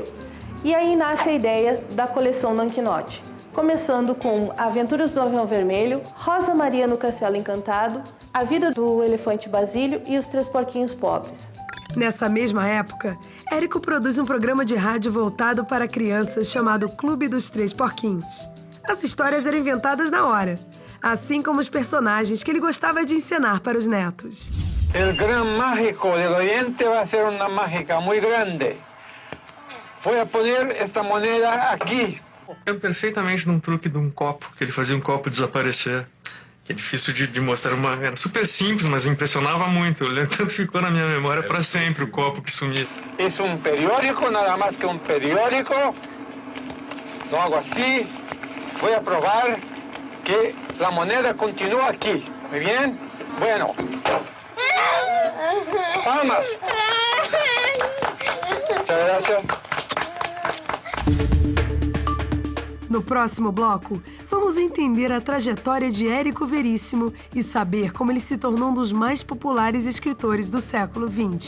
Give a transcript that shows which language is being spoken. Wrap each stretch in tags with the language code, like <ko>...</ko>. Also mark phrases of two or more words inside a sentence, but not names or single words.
<pt>E aí nasce a ideia da coleção Nanquinote, começando com Aventuras do Avião Vermelho, Rosa Maria no Castelo Encantado, A Vida do Elefante Basílio e Os Três Porquinhos Pobres. Nessa mesma época, Érico produz um programa de rádio voltado para crianças chamado Clube dos Três Porquinhos. As histórias eram inventadas na hora, assim como os personagens que ele gostava de encenar para os netos.</pt> <es>El gran mágico del Oriente va a ser una mágica muy grande. Voy a poner esta moneda aqui.</es> <pt>Eu lembro perfeitamente de um truque de um copo, que ele fazia um copo desaparecer. Que é difícil de mostrar, era super simples, mas impressionava muito. Eu lembro, tanto ficou na minha memória para sempre o copo que sumia. É um periódico, nada mais que um periódico.</pt> <es>Lo hago</es> <pt>assim. Vou a provar que a moneda continua aqui.</pt> <es>Muy bien? Bueno. Palmas. Muchas gracias.</es> <pt>No próximo bloco, vamos entender a trajetória de Érico Veríssimo e saber como ele se tornou um dos mais populares escritores do século XX.</pt>